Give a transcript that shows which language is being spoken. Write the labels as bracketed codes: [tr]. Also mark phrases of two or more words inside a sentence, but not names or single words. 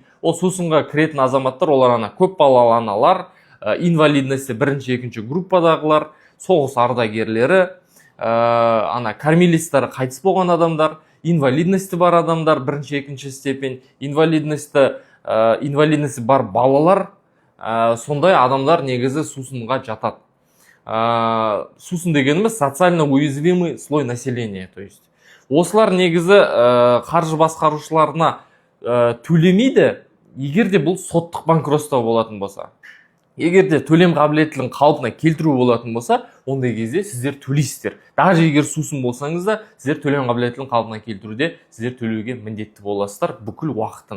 [kk] Ол сусынға кіретін азаматтар олар көп балалы аналар, инвалидности бірінші, екінші группадағылар, соғыс ардагерлері, кормилистері қайтыс болған адамдар, инвалидности бар адамдар, бірінші, екінші степень, инвалидности бар балалар, сондай адамдар негізі сусынға жатады. Сусын дегеніміз [ru] социально уязвимый слой населения, то есть [kk] осылар негізі қаржы басқарушыларына төлемейді, егерде бұл соттық банкротство болатын болса. Егерде төлем қабілеттілігін қалпына келтіру болатын болса, ондай кезде сіздер төлейсіздер. Даже егер сусын болсаңыз да, сіздер төлем қабілеттілігін қалпына келтіруде сіздер төлеуге міндетті боласыздар бүкіл уақытын.